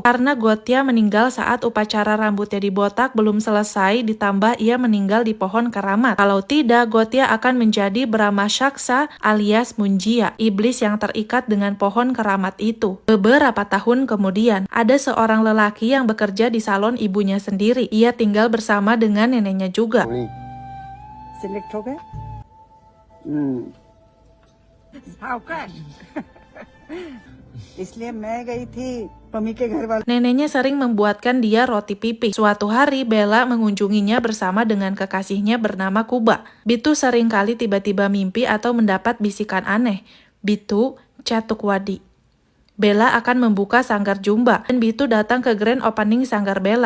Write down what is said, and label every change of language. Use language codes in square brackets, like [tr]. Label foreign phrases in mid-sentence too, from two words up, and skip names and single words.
[id] Karena Gotya meninggal saat upacara rambutnya dibotak belum selesai, ditambah ia meninggal di pohon keramat. Kalau tidak, Gotya akan menjadi Brahma Shaksa alias Munjia, iblis yang terikat dengan pohon keramat itu. Beberapa tahun kemudian, ada seorang lelaki yang bekerja di salon ibunya sendiri. Ia tinggal bersama dengan neneknya juga. [hi] सिलेक्ट हो गए सावकाश इसलिए मैं गई थी मम्मी के घर वाले। [id] Neneknya sering membuatkan dia roti pipi. Suatu hari, Bella mengunjunginya bersama dengan kekasihnya bernama Kuba. Bitu sering kali tiba-tiba mimpi atau mendapat bisikan aneh. Bitu, Cetuk Wadi. Bella akan membuka sanggar Jumba, dan Bitu datang ke grand opening sanggar Bella.